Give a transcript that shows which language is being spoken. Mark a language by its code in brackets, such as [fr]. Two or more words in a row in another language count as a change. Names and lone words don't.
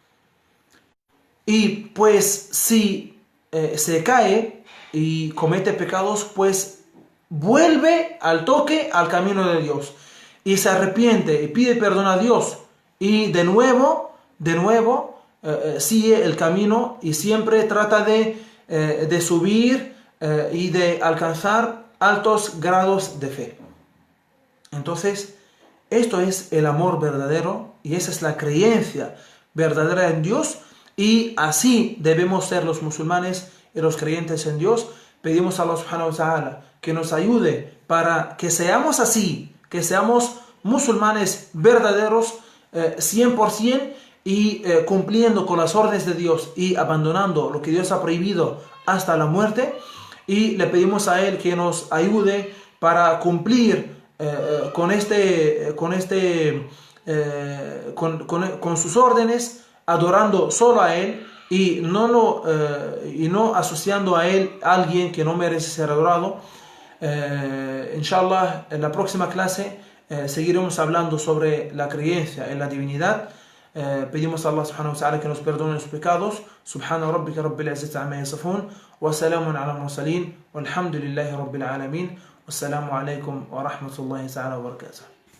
[es] Y pues si se cae y comete pecados, pues vuelve al toque al camino de Dios y se arrepiente y pide perdón a Dios y de nuevo sigue el camino y siempre trata de subir y de alcanzar altos grados de fe. Entonces, esto es el amor verdadero y esa es la creencia verdadera en Dios, y así debemos ser los musulmanes y los creyentes en Dios. Pedimos a Allah [ar] سبحانه وتعالى [es] que nos ayude para que seamos así, que seamos musulmanes verdaderos 100% y cumpliendo con las órdenes de Dios y abandonando lo que Dios ha prohibido hasta la muerte. Y le pedimos a Él que nos ayude para cumplir con sus órdenes, adorando solo a Él y no asociando a Él a alguien que no merece ser adorado. Inshallah, en la próxima clase seguiremos hablando sobre la creencia en la divinidad. Pedimos a Allah [ar] سبحانه وتعالى [es] que nos perdone los pecados. [ar] سبحان ربك رب العزة عما يصفون وسلام على المرسلين. والحمد لله رب العالمين والسلام عليكم ورحمة الله تعالى وبركاته.